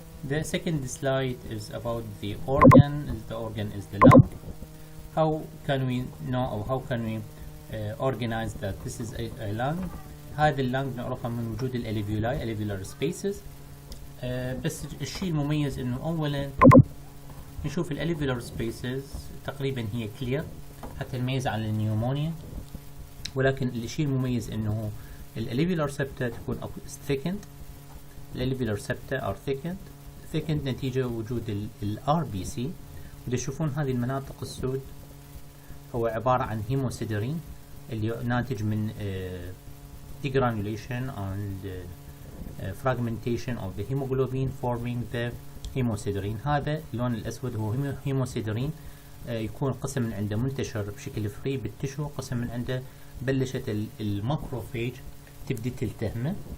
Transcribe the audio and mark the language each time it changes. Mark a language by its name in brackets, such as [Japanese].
[English] The second slide is about the organ. The organ is the lung. How can we know, or how can we organize that this is a lung? [Arabic] هذا اللنج نعرفها من وجود الاليفيولاي [English] alveolar spaces. [Arabic] بس الشيء المميز انه اولا نشوف الاليفيولار spaces تقريبا هي clear حتى نميز عن النيومونيا، ولكن الشيء المميز انه الاليفيولار septa تكون thickened. الاليفيولار [English] septa are thickened [Arabic] نتيجة وجود RBC. وتشوفون هذه المناطق السود هو عبارة عن هيموسيدرين اللي ناتج من [English] degranulation and fragmentation of the hemoglobin forming the [Arabic] هيموسيدرين. هذا اللون الأسود هو هيموسيدرين، يكون قسم من عنده منتشر بشكل فري بالتشو، قسم من عنده بلشت الماكروفيج تبدي تلتهمه.